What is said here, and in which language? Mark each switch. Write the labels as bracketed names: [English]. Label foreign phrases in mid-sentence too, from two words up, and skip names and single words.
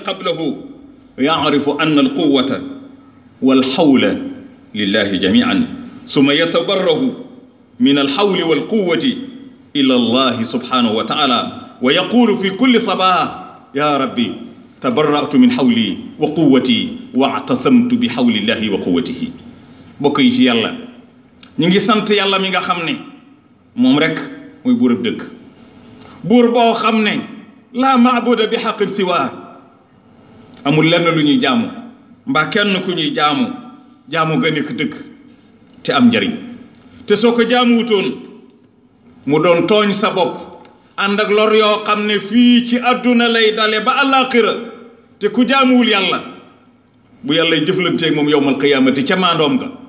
[Arabic] قبله يعرف أن القوة والحول لله جميعا ثم يتبرأ من الحول والقوة إلى الله سبحانه وتعالى ويقول في كل صباح يا ربي تبرأت من حولي وقوتي واعتصمت بحول الله وقوته [Wolof] بوكي ci yàlla ñu ngi sant yàlla mi nga xam ne moom rek mooy buurab dëgg buur boo xam ne [Arabic] لا معبودا بحق سوى [Wolof] amul lenn lu ñuy jaamu mbaa kenn ku ñuy jaamu ga nekk dëgg te am njariñ te soo ko jaamuwutoon mu doon tooñ sa bopp ànd ak lor yoo xam ne fii ci àdduna lay dale ba àllaaxira te ku jaamuwul yàlla bu yàlla jëflanteeg moom [Arabic] يوم القيامة [Wolof] ca maandoom